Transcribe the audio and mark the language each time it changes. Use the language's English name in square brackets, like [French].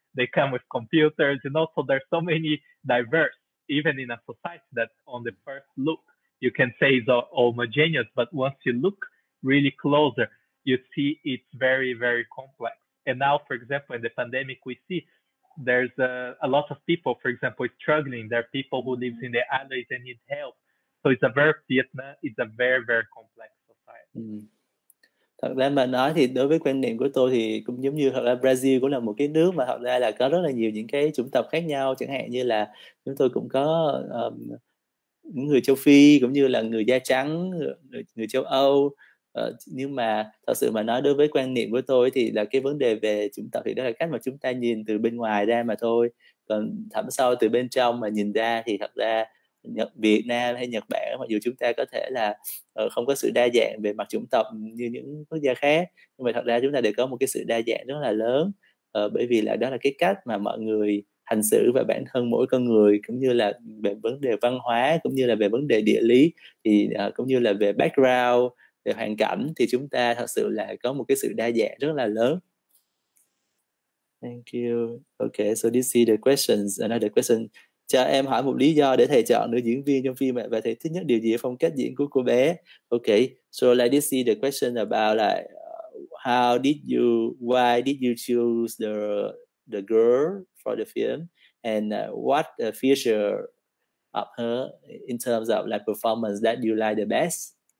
[English] They come with computers, so there's so many diverse, even in a society that on the first look, you can say is homogeneous, but once you look really closer, you see it's very, very complex. And now, for example, in the pandemic, we see there's a lot of people, for example, struggling. There are people who live in the islands and need help. So Vietnam is a very, very complex society. [Vietnamese] Thật ra mà nói thì đối với quan niệm của tôi thì cũng giống như thật ra Brazil cũng là một cái nước mà thật ra là có rất là nhiều những cái chủng tộc khác nhau, chẳng hạn như là chúng tôi cũng có những người châu Phi cũng như là người da trắng, người châu Âu. Nhưng mà thật sự mà nói đối với quan niệm của tôi thì là cái vấn đề về chủng tộc thì đó là cách mà chúng ta nhìn từ bên ngoài ra mà thôi, còn thẳm sâu từ bên trong mà nhìn ra thì thật ra Việt Nam hay Nhật Bản, mặc dù chúng ta có thể là không có sự đa dạng về mặt chủng tộc như những quốc gia khác, nhưng mà thật ra chúng ta đều có một cái sự đa dạng rất là lớn, bởi vì là đó là cái cách mà mọi người hành xử và bản thân mỗi con người, cũng như là về vấn đề văn hóa, cũng như là về vấn đề địa lý, thì cũng như là về background, về hoàn cảnh, thì chúng ta thật sự là có một cái sự đa dạng rất là lớn. [English] Thank you. Okay, so this is the questions. Another question. [Vietnamese] Cho em hỏi một lý do để thầy chọn nữ diễn viên trong phim, và thầy thích nhất điều gì ở phong cách diễn của cô bé? [English] Okay, so like this is the question about like why did you choose the girl for the film, and what feature of her in terms of like performance that you like the best?